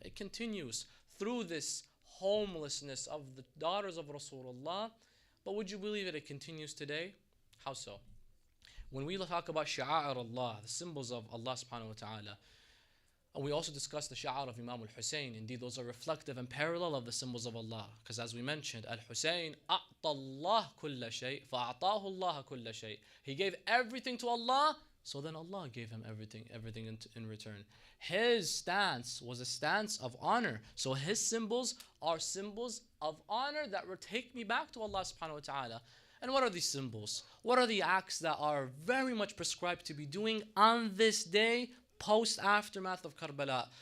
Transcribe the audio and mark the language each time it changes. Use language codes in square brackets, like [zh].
[en] It continues through this homelessness of the daughters of Rasulullah. But would you believe it continues today? How so? When we talk about Sha'a'ir Allah, the symbols of Allah subhanahu wa ta'ala, and we also discussed the Sha'ar of Imam al-Hussein. Indeed, those are reflective and parallel of the symbols of Allah. Because as we mentioned, [ar] al-Hussein, أَعْطَى اللَّهُ كُلَّ شَيْءٍ فَأَعْطَاهُ اللَّهُ كُلَّ شَيْءٍ. [en] He gave everything to Allah, so then Allah gave him everything in return. His stance was a stance of honor. So his symbols are symbols of honor that will take me back to Allah subhanahu wa ta'ala. And what are these symbols? What are the acts that are very much prescribed to be doing on this day, post-aftermath of Karbala?